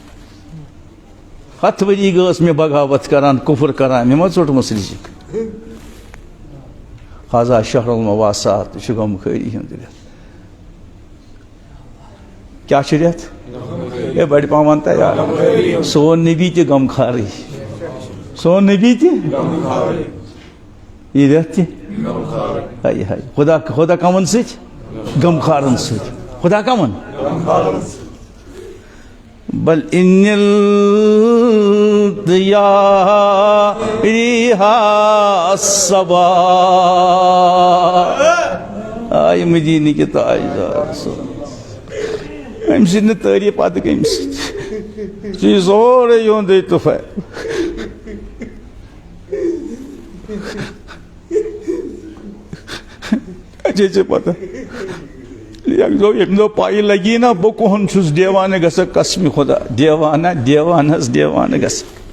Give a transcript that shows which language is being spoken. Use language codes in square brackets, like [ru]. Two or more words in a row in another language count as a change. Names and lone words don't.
[ks] 7 ؤری گٔژھ مےٚ بغاوت کران کُفر کران مےٚ ما ژوٚٹمُس رِزق [ar] حاضا شہر المواسات [ks] یہِ چھُ غم خٲری ہُنٛد رٮ۪تھ کیٛاہ چھُ رٮ۪تھ اے بڑِ پہم ون تا یار سون نبی تہِ غم خارٕے سون نبی تہِ یہِ رٮ۪تھ تہِ ہاے ہاے خدا کمن سۭتۍ غم خارن سۭتۍ خدا کمن [ar] بل ان الدیارها الصبا [ur] آئے مدینے کے تاجدار [ks] أمۍ سٕنٛدۍ نہٕ تعریٖف پتہٕ کٔمۍ سۭتۍ ژٕ یہِ سورُے یِہُنٛدُے طوفان اچھا ژےٚ پتہ ییٚمہِ دۄہ پایی لگی نا بہٕ کُہُن چھُس دیوانہٕ گژھان قسمِ خۄدا دیوانہ دیوانس دیوانہٕ گژھان